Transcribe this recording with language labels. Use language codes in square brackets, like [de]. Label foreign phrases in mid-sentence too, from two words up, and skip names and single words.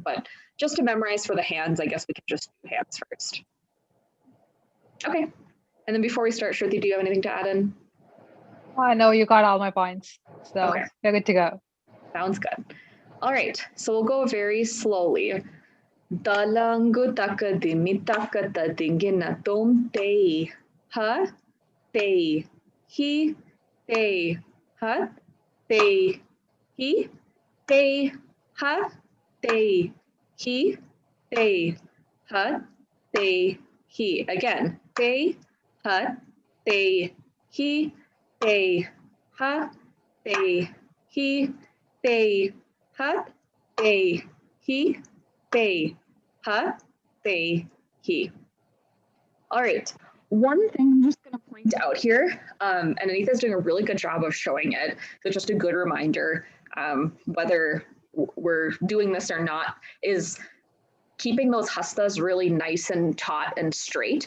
[en] But just to memorize for the hands, I guess we can just do hands first. Okay. And then before we start, Shruti, do you have anything to add in? I know you got all my points, so you're good to go. Sounds good. All right, so we'll go very slowly. Dalangu taka dimitaka ta dingina tom te ha te he te ha te he te ha te he te ha te he. Again, te ha te he te ha te he te ha te he te ha te he. All right. One thing I'm just going to point out here, and Anita's doing a really good job of showing it, so just a good reminder, whether we're doing this or not, is keeping those hastas really nice and taut and straight.